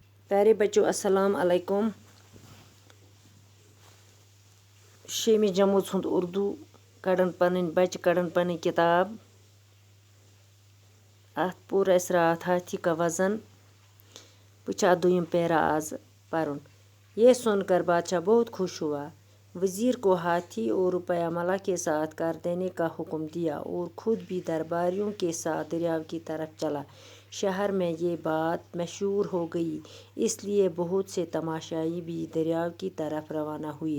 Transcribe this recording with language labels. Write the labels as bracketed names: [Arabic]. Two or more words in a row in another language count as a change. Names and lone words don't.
[Urdu] پیارے بچوں السلام علیکم. [Kashmiri] شیمہِ جمٲژ ہُنٛد اُردو کَڑان پَنٕنۍ بَچہٕ کَڑان پَنٕنۍ کِتاب. اَتھ پوٚر اَسہِ راتھ [Urdu] ہاتھی کا وزن. [Kashmiri] بہٕ چھِ اَتھ دوٚیِم پیرا آز پَرُن. [Urdu] یہ سن کر بادشاہ بہت خوش ہوا. وزیر کو ہاتھی اور روپیہ ملا کے ساتھ کر دینے کا حکم دیا اور خود بھی درباریوں کے ساتھ دریاؤ کی طرف چلا. شہر میں یہ بات مشہور ہو گئی، اس لیے بہت سے تماشائی بھی دریاؤ کی طرف روانہ ہوئے.